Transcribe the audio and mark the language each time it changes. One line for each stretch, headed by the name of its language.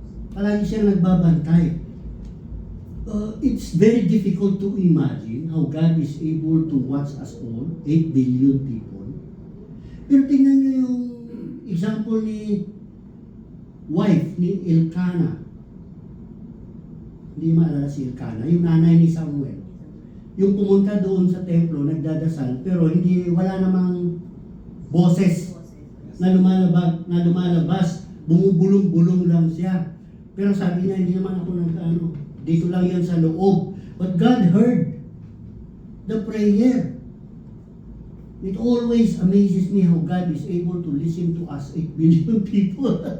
Filipino: Palagi siyang nagbabantay.
English: It's very difficult to imagine how God is able to watch us all, 8 billion people.
Filipino: Pero tingnan niyo yung example ni wife ni Elkanah. Hindi maalala si Elkanah, yung nanay ni Samuel. Yung pumunta doon sa templo, nagdadasal, pero wala namang boses na lumalabas, bumubulong-bulong lang siya. Pero sabi niya, hindi naman ako dito lang yan sa loob.
English: But God heard the prayer. It always amazes me how God is able to listen to us, 8 billion people.